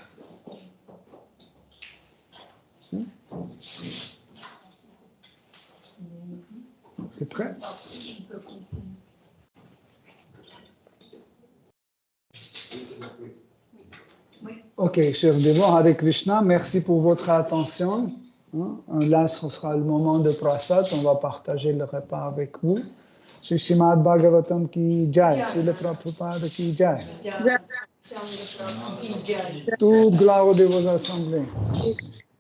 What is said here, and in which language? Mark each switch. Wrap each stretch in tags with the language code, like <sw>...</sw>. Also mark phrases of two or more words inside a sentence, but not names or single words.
<fr>C'est prêt? Ok, cher Dévon, Hare Krishna, merci pour votre attention. Là, ce sera le moment de prasad, on va partager le repas avec vous.</fr> <hi>श्री श्रीमद् भागवतम् की जय, श्री ले प्रभुपाद की जय.</hi> <fr>Toute gloire de vos assemblées.</fr>